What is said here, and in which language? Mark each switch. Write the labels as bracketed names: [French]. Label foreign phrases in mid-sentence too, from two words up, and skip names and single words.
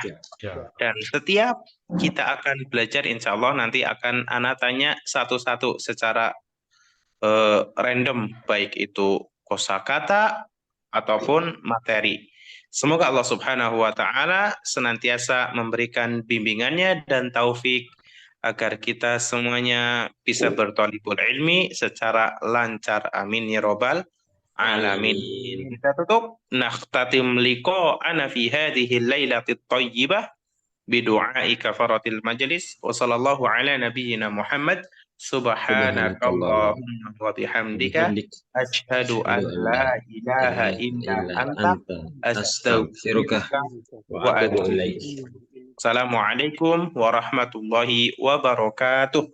[Indonesian] Dan setiap kita akan belajar, [Arabic] إن شاء الله [Indonesian] nanti akan Ana tanya satu-satu secara random, baik itu kosakata ataupun materi. Semoga [Arabic] الله سبحانه وتعالى [Indonesian] senantiasa memberikan bimbingannya dan taufik agar kita semuanya bisa berthalibul ilmi secara lancar. [Arabic] آمين يا رب العالمين. [Indonesian] Kita tutup. [Arabic] نختتم لقاءنا في هذه الليلة الطيبة بدعاء كفارة المجلس وصلى الله على نبينا محمد. سبحانك اللهم وبحمدك أشهد أن لا إله إلا أنت أستغفرك وأتوب إليك. السلام عليكم ورحمة الله وبركاته.